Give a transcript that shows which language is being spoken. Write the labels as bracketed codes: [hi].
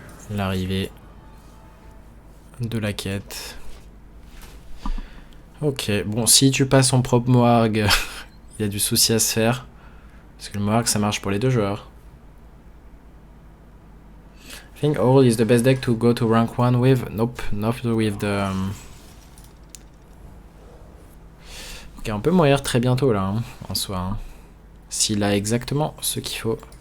[fr] l'arrivée de la quête. Ok, bon, si tu passes son propre Moarg, il y a du souci à se faire. Parce que le Moarg, ça marche pour les deux joueurs. [en] I think Owl is the best deck to go to rank 1 with. Nope, not with the... [fr] Ok, on peut mourir très bientôt là, hein, en soi. Hein. S'il a exactement ce qu'il faut.